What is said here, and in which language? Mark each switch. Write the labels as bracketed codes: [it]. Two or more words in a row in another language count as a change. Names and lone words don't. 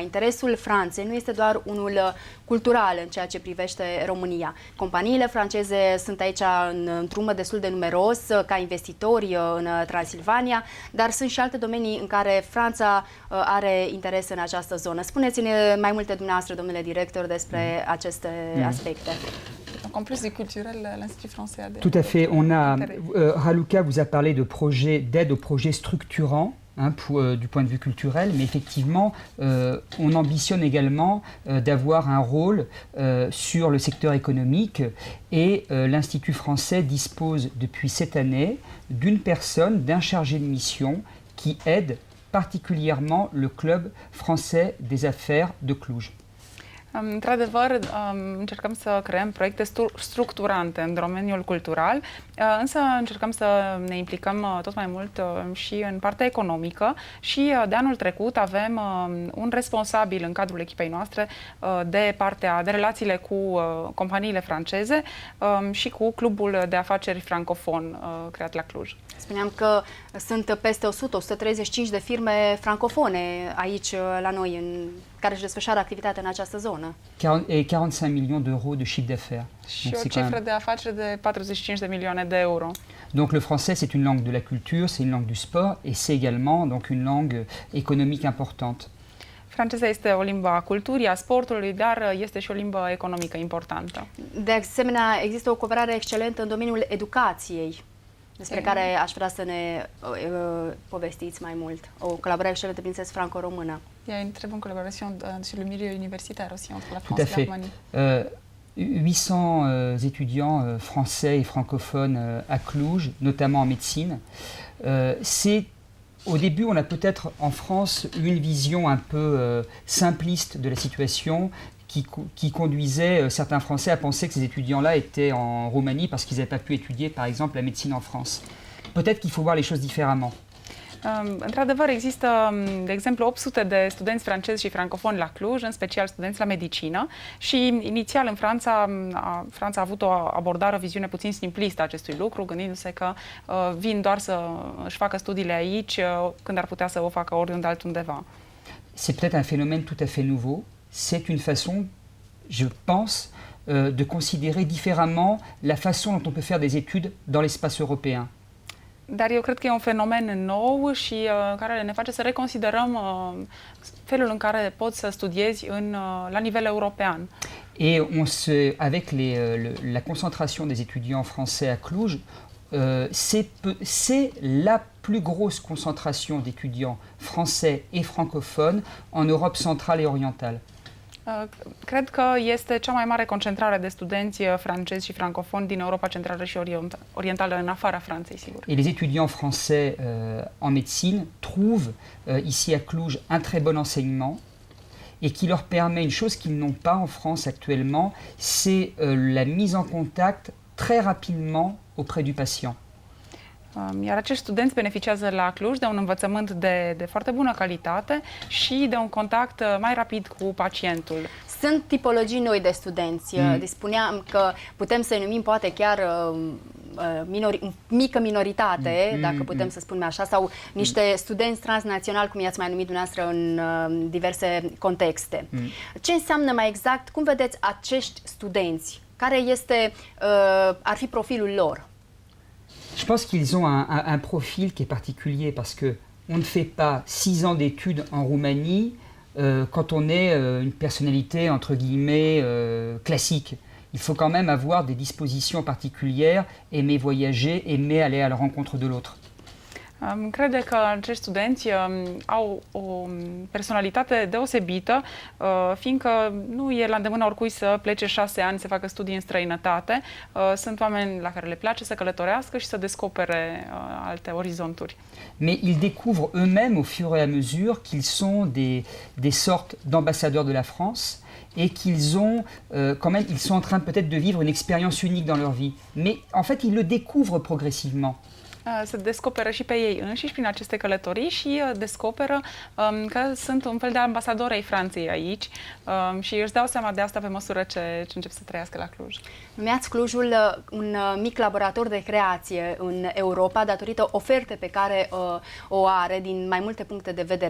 [ro] Interesul Franței nu este doar unul cultural în ceea ce privește România. Companiile franceze sunt aici într-un număr destul de numeros ca investitori în Transilvania, dar sunt și alte domenii în care Franța are interes în această zonă. Spuneți-ne mai multe dumneavoastră, domnule director, despre aceste aspecte. [fr] En plus du culturel, l'Institut Français a des... Tout à fait. Raluca vous a parlé de d'aide aux projets structurants. Du point de vue culturel, mais effectivement, on ambitionne également d'avoir un rôle sur le secteur économique et l'Institut français dispose depuis cette année d'une personne, d'un chargé de mission qui aide particulièrement le Club français des affaires de Cluj. [ro] Într-adevăr, încercăm să creăm proiecte structurante în domeniul cultural, însă încercăm să ne implicăm tot mai mult și în partea economică și de anul trecut avem un responsabil în cadrul echipei noastre de partea de relațiile cu companiile franceze și cu clubul de afaceri francofon creat la Cluj. Spuneam că sunt peste 100-135 de firme francofone aici la noi, care își desfășoară activitatea în această zonă. [fr] Et 45 millions d'euros de chiffre d'affaires. [ro] Și o cifră de afaceri de 45 de milioane de euro. [fr] Donc le français, c'est une langue de la culture, c'est une langue du sport et c'est également donc une langue économique importante. [ro] Franceza este o limbă a culturii, a sportului, dar este și o limbă economică importantă. De asemenea, există o cooperare excelentă în domeniul educației, despre care aș vrea să ne povestiți mai mult. O colaborare excelentă, bineînțeles, franco-română. [fr] Il y a une très bonne collaboration sur le milieu universitaire aussi entre la Tout France à et fait. l'Allemagne. 800 étudiants français et francophones à Cluj, notamment en médecine. Au début, on a peut-être en France une vision un peu simpliste de la situation qui conduisait certains Français à penser que ces étudiants-là étaient en Roumanie parce qu'ils n'avaient pas pu étudier, par exemple, la médecine en France. Peut-être qu'il faut voir les choses différemment. [ro] Într-adevăr, există, de exemplu, 800 de studenți francezi și francofoni la Cluj, în special studenți la medicină și inițial în Franța a avut o abordare, o viziune puțin simplistă a acestui lucru, gândindu-se că vin doar să își facă studiile aici când ar putea să o facă oriunde altundeva. [fr] C'est peut-être un phénomène tout à fait nouveau. C'est une façon, je pense, de considérer différemment la façon dont on peut faire des études dans l'espace européen. [ro] Dar eu cred că e un fenomen nou și care ne face să reconsiderăm felul în care poți să studiezi la nivel european. [fr] Et avec la concentration des étudiants français à Cluj, c'est la plus grosse concentration d'étudiants français et francophones en Europe centrale et orientale. [ro] Cred că este cea mai mare concentrare de studenți francezi și francofoni din Europa Centrală și Orientală, în afara Franței, sigur. [fr] Et les étudiants français en médecine trouvent ici à Cluj un très bon enseignement et qui leur permet une chose qu'ils n'ont pas en France actuellement, c'est la mise en contact très rapidement auprès du patient. [ro] Iar acești studenți beneficiază la Cluj de un învățământ de foarte bună calitate și de un contact mai rapid cu pacientul. Sunt tipologii noi de studenți. Spuneam că putem să-i numim poate chiar mică minoritate, dacă putem să spunem așa, sau niște studenți transnaționali, cum i-ați mai numit dumneavoastră în diverse contexte. Ce înseamnă mai exact? Cum vedeți acești studenți? Care ar fi profilul lor? [fr] Je pense qu'ils ont un profil qui est particulier parce que on ne fait pas 6 ans d'études en Roumanie quand on est une personnalité entre guillemets classique. Il faut quand même avoir des dispositions particulières, aimer voyager, aimer aller à la rencontre de l'autre. [ro] Crede că acești studenți au o personalitate deosebită, fiindcă nu e la îndemâna oricui să plece 6 ani să facă studii în străinătate. Sunt oameni la care le place să călătorească și să descopere alte orizonturi. [fr] Mais ils découvrent eux-mêmes au fur et à mesure qu'ils sont des sortes d'ambassadeurs de la France et qu'ils ont ils sont en train peut-être de vivre une expérience unique dans leur vie. Mais en fait, ils le découvrent progressivement. [ro] Se descoperă și pe ei înșiși prin aceste călătorii și descoperă că sunt un fel de ambasadori ai Franței aici și își dau seama de asta pe măsură ce încep să trăiască la Cluj. Numeați Clujul un mic laborator de creație în Europa datorită oferte pe care o are din mai multe puncte de vedere.